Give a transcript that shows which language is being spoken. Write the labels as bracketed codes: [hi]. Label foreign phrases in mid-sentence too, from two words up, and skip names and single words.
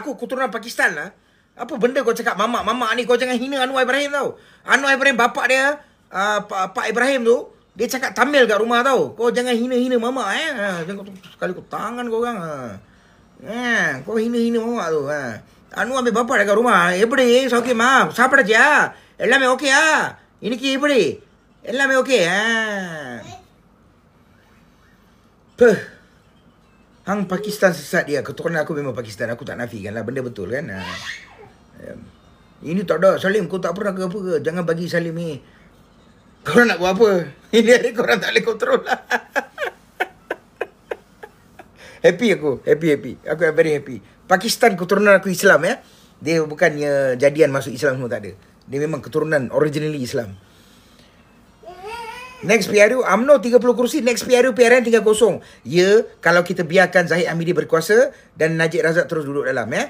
[ms] Aku keturunan Pakistan lah. Apa benda kau cakap mamak ni? Kau jangan hina Anwar Ibrahim tau. Anwar Ibrahim bapak dia, Pak Ibrahim tu, dia cakap Tamil kat rumah tau. Kau jangan hina mamak jangan sekali kau tangan kau orang. Kau hina mamak tu. Anwar ambil bapak dekat rumah. [ta] எப்படி சௌக்கியமா சாப்பிடாச்சியா எல்லாமே ஓகேயா இன்னைக்கு எப்படி எல்லாமே ஓகே [ms] Hang Pakistan sesat dia. Keturunan aku memang Pakistan. Aku tak nafikan lah. Benda betul kan. Ini tak ada Salim. Kau tak pernah ke apa ke. Jangan bagi Salim ni. Korang nak buat apa? Ini hari korang tak boleh kontrol lah. Happy aku. [en] Aku very happy. [ms] Pakistan keturunan aku Islam ya. Dia bukannya jadian masuk Islam semua, tak ada. Dia memang keturunan originally Islam. Next PRU UMNO 30 kursi. Next PRU PRN tinggal kosong. Ya, kalau kita biarkan Zahid Hamidi berkuasa dan Najib Razak terus duduk dalam ya.